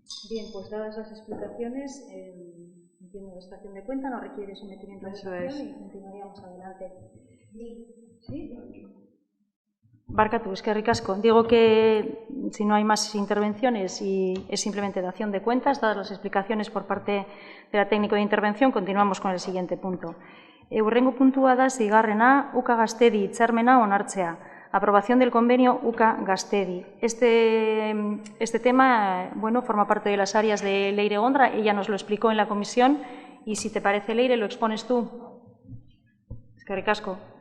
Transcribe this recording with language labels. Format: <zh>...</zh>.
<es>Bien, pues dadas las explicaciones, entiendo la extracción de cuenta, no requiere sometimiento a votación y continuaríamos adelante. ¿Sí?</es> <eu>Barkatu, eskerrik asko.</eu> <es>Digo que si no hay más intervenciones y es simplemente dación de cuentas, dadas las explicaciones por parte de la técnico de intervención, continuamos con el siguiente punto.</es> <eu>Hurrengo puntua da, 6. UCA Gastedi hitzarmena onartzea.</eu> <es>Aprobación del convenio UCA Gastedi. Este tema forma parte de las áreas de Leire Gondra. Ella nos lo explicó en la comisión y, si te parece, Leire, lo expones tú.</es> <eu>Eskerrik asko.</eu>